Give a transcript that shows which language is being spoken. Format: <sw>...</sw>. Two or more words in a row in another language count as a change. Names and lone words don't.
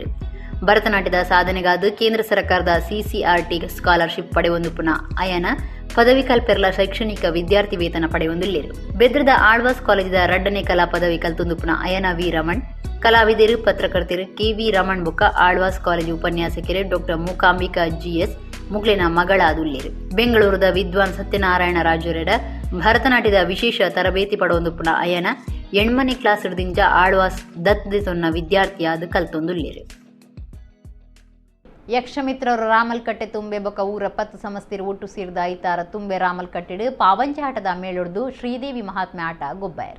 <tcy>ಭರತನಾಟ್ಯದ ಸಾಧನೆಗಾದ ಕೇಂದ್ರ ಸರ್ಕಾರದ CCRT ಸ್ಕಾಲರ್ಶಿಪ್ ಪಡೆಯೊಂದು ಪುನಃ ಅಯನ ಪದವಿ ಕಲ್ಪೆರ್ಲ ಶೈಕ್ಷಣಿಕ ವಿದ್ಯಾರ್ಥಿ ವೇತನ ಪಡೆಯೊಂದುಲ್ಲೇರು. ಬೆದ್ರದ ಆಳ್ವಾಸ್ ಕಾಲೇಜಿದ 2ನೇ ಕಲಾ ಪದವಿ ಕಲ್ತೊಂದು ಪುನಃ ಅಯನ ವಿ ರಮಣ್ ಕಲಾವಿದರು ಪತ್ರಕರ್ತರು KV ರಮಣ್ ಬುಕ್ಕ ಆಳ್ವಾಸ್ ಕಾಲೇಜು ಉಪನ್ಯಾಸಕರು ಡಾಕ್ಟರ್ ಮೂಕಾಂಬಿಕಾ GS ಮುಗ್ಲಿನ ಮಗಳಾದುಲ್ಲೇರು. ಬೆಂಗಳೂರದ ವಿದ್ವಾನ್ ಸತ್ಯನಾರಾಯಣ ರಾಜುರೆಡ ಭರತನಾಟ್ಯದ ವಿಶೇಷ ತರಬೇತಿ ಪಡೆಯೊಂದು ಪುನಃ ಅಯನ 8ನೇ ಕ್ಲಾಸ್ ಹಿಡಿದಿಂಜ ಆಳ್ವಾಸ್ ದತ್ತದಿ ಸೊನ್ನ ವಿದ್ಯಾರ್ಥಿಯಾದ ಕಲ್ತೊಂದುಲ್ಲೇರು. ಯಕ್ಷಮಿತ್ರರು ರಾಮಲ್ಕಟ್ಟೆ ತುಂಬೆ ಬೊಕ್ಕ ಊರ 10 ಸಮಸ್ತಿರು ಒಟ್ಟು ಸೇರಿದ 5 ತುಂಬೆ ರಾಮಲ್ಕಟ್ಟೆಡು ಪಾವಂಚೆ ಆಟದ ಮೇಳೊಡ್ದು ಶ್ರೀದೇವಿ ಮಹಾತ್ಮೆ ಆಟ ಗೊಬ್ಬಾಯರು.</tcy>